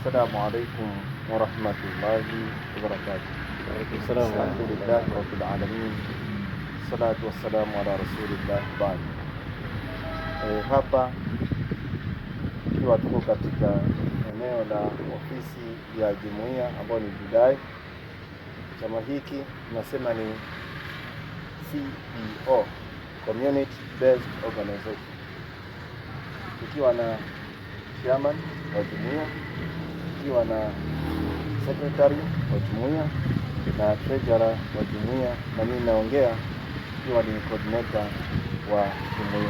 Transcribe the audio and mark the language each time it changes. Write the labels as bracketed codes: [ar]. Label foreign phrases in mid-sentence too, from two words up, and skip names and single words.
[ar] السلام عليكم ورحمة الله وبركاته. السلام الحمد لله رب العالمين, الصلاة والسلام على رسول الله. [sw] Baada hapa ikiwa tuko katika eneo la ofisi ya jumuiya ambayo ni Judai. Chama hiki tunasema ni CEO, [en] Community Based Organization, [sw] tukiwa na chairman wa jumuiya, tukiwa na secretary wa jumuiya na treasurer wa jumuiya, na mimi naongea ikiwa ni coordinator wa jumuiya.